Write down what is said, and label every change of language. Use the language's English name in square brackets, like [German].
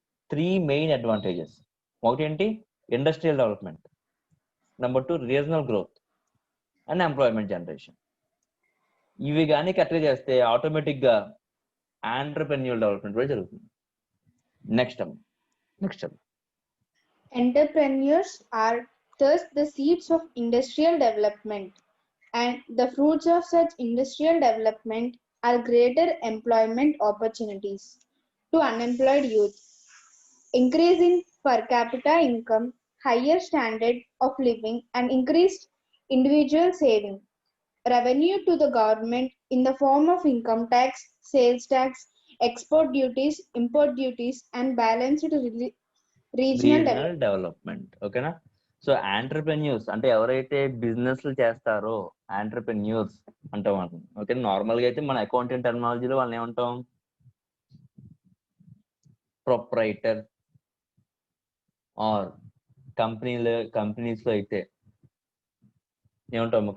[English] 3 main advantages. [Telugu] ఒకటి ఏంటి? [English] Industrial development. Number 2 regional growth and employment generation. [Telugu] ఇవి కానీ కరెక్ట్గా చేస్తే ఆటోమేటిక్ గా ఎంటర్ప్రెన్యూర్ డెవలప్మెంట్ కూడా జరుగుతుంది. [English] Next Entrepreneurs are thus the seeds of industrial development, and the fruits of such industrial development are greater employment opportunities to unemployed youth, increase in per capita income, higher standard of living, and increased individual saving, revenue to the government in the form of income tax, sales tax, export duties, import duties, and balanced regional development. [Telugu] Development. ఓకేనా? So entrepreneurs అంటే ఎవరైతే బిజినెస్లు చేస్తారో entrepreneurs అంటాం మనం. Okay, normal గా అయితే మన అకౌంటింగ్ టెర్మినాలజీలో వాళ్ళని ఏమంటాం? ప్రొప్రైటర్. ఆర్ కంపెనీస్ లో అయితే ఏమంటాము?